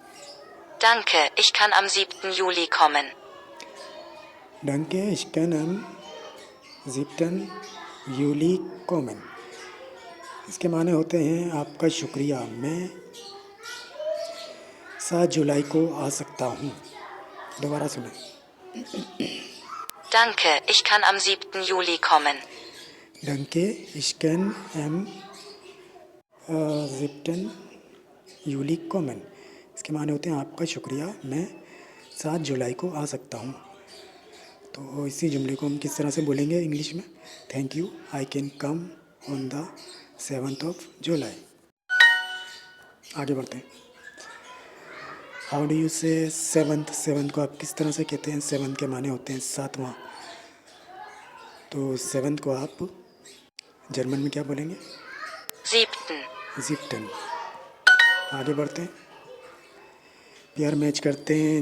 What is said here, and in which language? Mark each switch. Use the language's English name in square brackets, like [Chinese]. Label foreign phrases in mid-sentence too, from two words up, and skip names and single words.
[German] Danke, ich kann am 7. Juli kommen. Danke, ich kann am 7. Juli kommen। [Hindi] इसके माने होते हैं आपका शुक्रिया, मैं 7 जुलाई को आ सकता हूँ। दोबारा सुनें। [German] Danke, ich kann am 7. Juli kommen. Danke, ich kann am 7. Juli kommen। [Hindi] इसके माने होते हैं आपका शुक्रिया, मैं 7 जुलाई को आ सकता हूँ। तो इसी जुमले को हम किस तरह से बोलेंगे इंग्लिश में? [English] Thank you, I can come on the 7th of July. [Hindi] आगे बढ़ते हैं। [English] How do you say 7th. [Hindi] 7th को आप किस तरह से कहते हैं? 7th के माने होते हैं 7वां। तो 7th को आप जर्मन में क्या बोलेंगे? 7. 7. आगे बढ़ते हैं। प्यार मैच करते हैं।